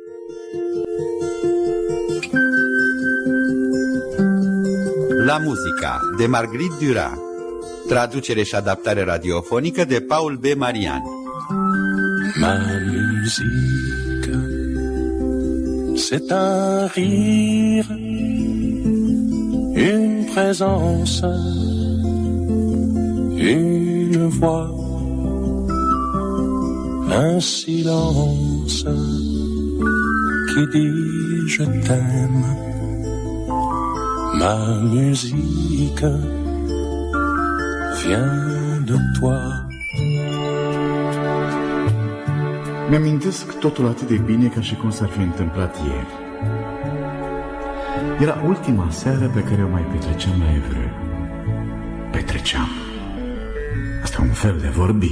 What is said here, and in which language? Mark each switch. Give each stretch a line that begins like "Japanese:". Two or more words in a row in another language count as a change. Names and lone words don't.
Romanian: La Musica, de Marguerite Duras. Traducere și adaptare radiofonică de Paul B. Marian.
French: Ma musique, c'est un rire, une présence, une voix, un silence qui dit je t'aime. Ma musique vient de toi.
Romanian: Mi-amintesc totul atât de bine ca și cum s-ar fi întâmplat ieri. Era ultima seară pe care o mai petreceam la Evreux. Petreceam. Asta e un fel de vorbi.